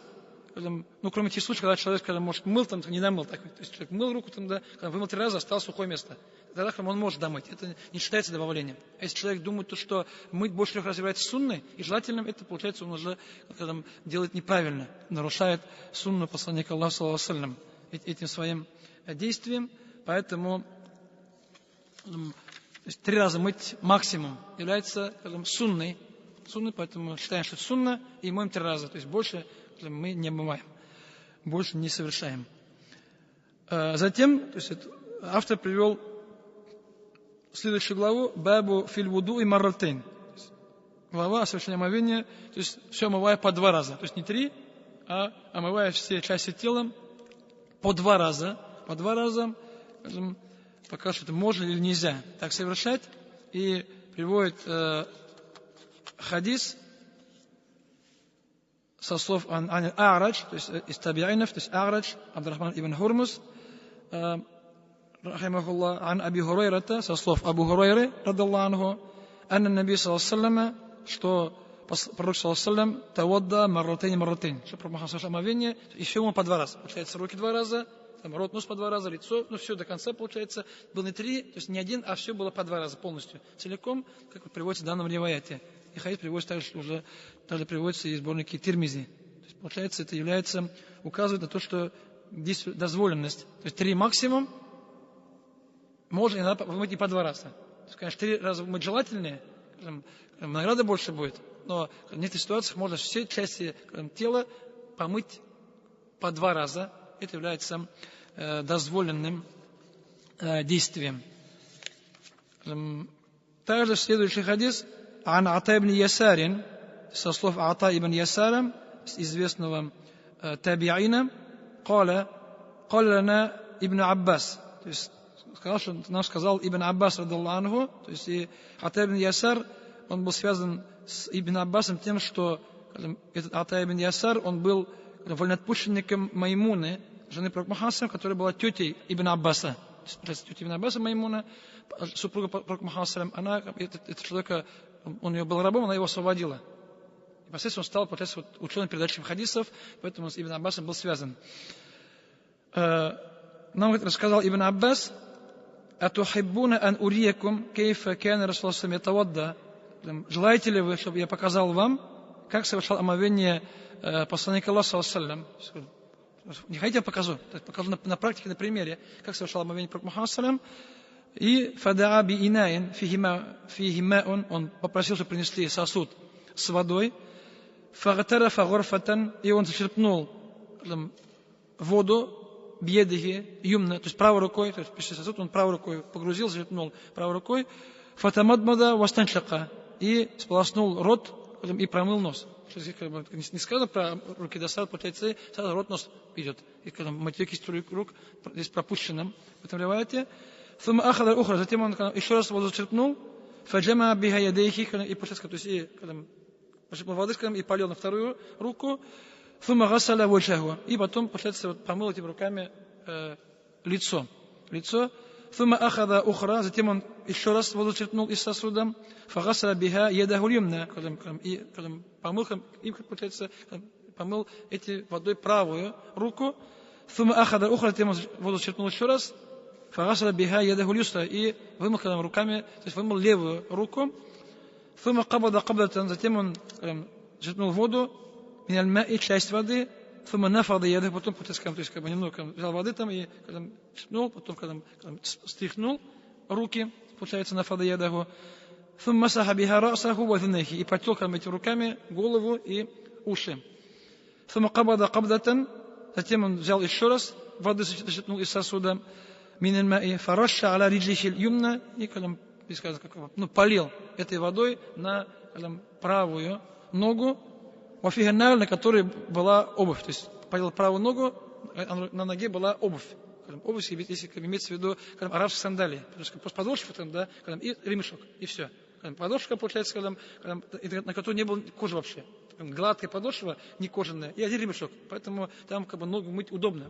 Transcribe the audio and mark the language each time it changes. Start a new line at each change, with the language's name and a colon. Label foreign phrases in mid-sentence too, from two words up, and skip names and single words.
Russian: Кроме тех случаев, когда человек, может, мыл, не домыл. То есть человек мыл руку, вымыл 3 раза, осталось сухое место. Тогда он может домыть. Это не считается добавлением. А если человек думает, что мыть больше 3 раз является сунной и желательным, это, получается, он уже делает неправильно, нарушает сунну посланника Аллаха,
Arabic: صلى الله عليه وسلم,
Russian: этим своим действием. Поэтому 3 раза мыть максимум является сунной, поэтому считаем, что это сунна, и моем 3 раза. То есть больше мы не омываем, больше не совершаем. Затем, то есть автор привел следующую главу
Arabic: «باب في الوضوء مرتين».
Russian: Глава о совершении омовения, то есть все омывая по 2 раза. То есть не 3, а омывая все части тела по 2 раза. По 2 раза, пока что это можно или нельзя так совершать. И приводит хадис со слов А'радж, то есть из табиинов, то есть А'радж,
Arabic: Абдурахман ибн Хурмус, рахимахуллах, عن أبي هريرة,
Russian: со слов
Arabic: Абу Хурайры, رضي الله عنه أن النبي صلى الله عليه وسلم,
Russian: что пророк
Arabic: صلى الله عليه وسلم توضأ مرتين,
Russian: что пророк Мухаммад омовение, и все ему по 2 раза. Получается, руки 2 раза, рот, нос по 2 раза, лицо, все до конца, получается, было не 3, то есть не 1, а все было по 2 раза полностью, целиком, как приводится в данном риваяте. И хадис приводится также, приводится и сборники Тирмизи. То есть, получается, это является, указывает на то, что здесь дозволенность. То есть 3 максимум, можно иногда вымыть и по 2 раза. То есть, конечно, 3 раза вымыть желательнее, награда больше будет, но в некоторых ситуациях можно все части тела помыть по 2 раза. Это является дозволенным действием. Также следующий хадис
Arabic: عن عطاء بن يسار
Russian: со слов Ата ибн Ясара, известного табиина,
Arabic: قال لنا ابن عباس,
Russian: то есть нам сказал Ибн Аббас,
Arabic: رضي الله عنه,
Russian: то есть и Ата ибн Ясар, он был связан с Ибн Аббасом тем, что этот Ата ибн Ясар, он был вольноотпущенником Маймуны, жены пророка Мухаммада, которая была тетей Ибн Аббаса. Тетя Ибн Аббаса Маймуна, супруга пророка Мухаммада, она, этот человек, он ее был рабом, она его освободила. И последствия он стал, получается, ученым передатчиком хадисов, поэтому с Ибн Аббасом был связан. Нам рассказал
Arabic: Ибн Аббас: «أتحبون أن أريكم كيف كان رسول الله يتوضأ».
Russian: Желаете ли вы, чтобы я показал вам, как совершал омовение посланник Аллаха,
Arabic: صلى الله عليه وسلم?
Russian: Не хотите, я покажу. Покажу на практике, на примере, как совершал омовение пророк Мухаммад,
Arabic: صلى الله عليه وسلم.
Russian: И
Arabic: فدعا بإناء فيه ماء,
Russian: он попросил, чтобы принесли сосуд с водой.
Arabic: فاغترف غرفة,
Russian: и он зачерпнул воду
Arabic: بيده اليمنى,
Russian: то есть правой рукой, то есть сосуд он правой рукой погрузил, зачерпнул правой рукой.
Arabic: فتمضمض واستنشق,
Russian: и сполоснул рот и промыл нос. Не сказано про руки достаточно, получается, сразу рот, нос идет. И когда мытье кисти рук здесь пропущено в этом риваяте.
Arabic: ثم أخذ الأخرى,
Russian: затем он еще раз воду зачерпнул,
Arabic: فجمع بها يديه,
Russian: и то есть и зачерпнул воды, и полил на вторую руку,
Arabic: ثم غسل وجهه,
Russian: и потом, получается, помыл этими руками лицо.
Arabic: ثم أخذ أخرى,
Russian: затем он еще раз воду зачерпнул из сосуда,
Arabic: فغسل بها يده اليمنى,
Russian: и помыл, получается, помыл этой водой правую руку,
Arabic: ثم أخذ أخرى,
Russian: затем он воду зачерпнул еще раз,
Arabic: فغسل بها يده اليسرى,
Russian: и вымыл руками, то есть вымыл левую руку,
Arabic: ثم قبض قبضة,
Russian: затем он зачерпнул воду,
Arabic: من الماء,
Russian: часть воды,
Arabic: ثم نفض يده,
Russian: потом, то есть немного взял воды там и зачерпнул, потом стряхнул руки, получается,
Arabic: نفض يده, ثم مسح بها رأسه وأذنيه,
Russian: и потел этими руками голову и уши.
Arabic: ثم قبض قبضة,
Russian: затем он взял еще раз воды, зачерпнул из сосуда,
Arabic: من الماء فرش على رجله اليمنى,
Russian: и полил этой водой на правую ногу,
Arabic: وفيها النار,
Russian: на которой была обувь, то есть полил правую ногу, на ноге была обувь. Обувь, если имеется в виду арабские сандалии, просто подошва там, да, и ремешок, и все. Подошва, получается, на которой не было кожи вообще. Гладкая подошва, не кожаная, и один ремешок. Поэтому там ногу мыть удобно.